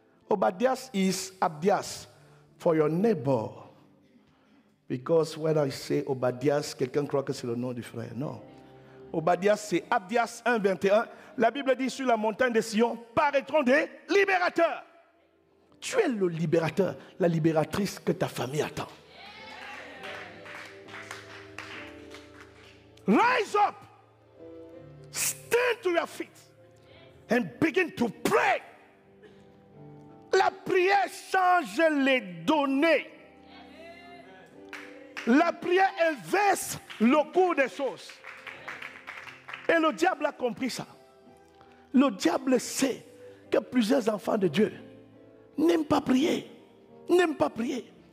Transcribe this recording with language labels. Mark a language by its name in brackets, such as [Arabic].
[English] Obadias is Abdias for your neighbor. Because when I say [French] Obadias, quelqu'un croit que c'est le nom du frère. Non. Obadias, c'est Abdias 1, 21. La Bible dit sur la montagne de Sion, paraîtront des libérateurs. Tu es le libérateur, la libératrice que ta famille attend. [English] Rise up, stand to your feet and begin to pray. [French] La prière change les données. La prière inverse le cours des choses. Et le diable a compris ça. Le diable sait que plusieurs enfants de Dieu n'aiment pas prier. N'aiment pas prier.